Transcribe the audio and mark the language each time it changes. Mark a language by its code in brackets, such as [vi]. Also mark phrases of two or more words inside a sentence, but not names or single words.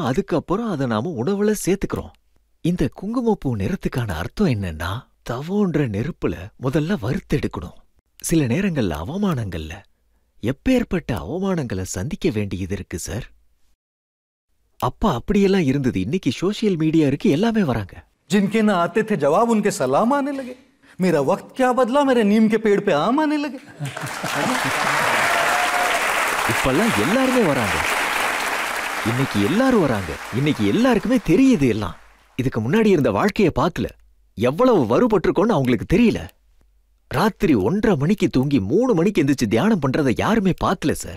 [ta] அதுக்கப்புறம் அதை நாம உணவுல சேர்த்துக்கிறோம். இந்த குங்குமப்பூ நிறத்துக்கான அர்த்தம் என்னன்னா, தவோன்ற நெருப்புல முதல்ல வறுத்தெடுக்கணும். சில நேரங்கள்ல அவமானங்கள்ல, எப்பேற்பட்ட அவமானங்களை சந்திக்க வேண்டியது இருக்கு சார். அப்பா அப்படியெல்லாம் இருந்தது. இன்னைக்கு [en] social media [ta] இருக்கு, எல்லாமே வராங்க. [hi] जिनके ना आते थे जवाब उनके सलाम आने लगे. मेरा वक्त क्या बदला, मेरे नीम के पेड़ पे आम आने लगे. [ta] இப்பெல்லாம் எல்லாருமே வராங்க. இன்னைக்கு எல்லாரும் வராங்க. இன்னைக்கு எல்லாருக்குமே தெரியுது எல்லாம். இதுக்கு முன்னாடி இருந்த வாழ்க்கைய பார்க்கல. எவ்வளவு வருபட்டிருக்கோன்னு அவங்களுக்கு தெரியல. ராத்திரி 1:30 மணிக்கு தூங்கி 3 மணிக்கு எந்திரிச்சு தியானம் பண்றதை யாருமே பார்க்கல சார்.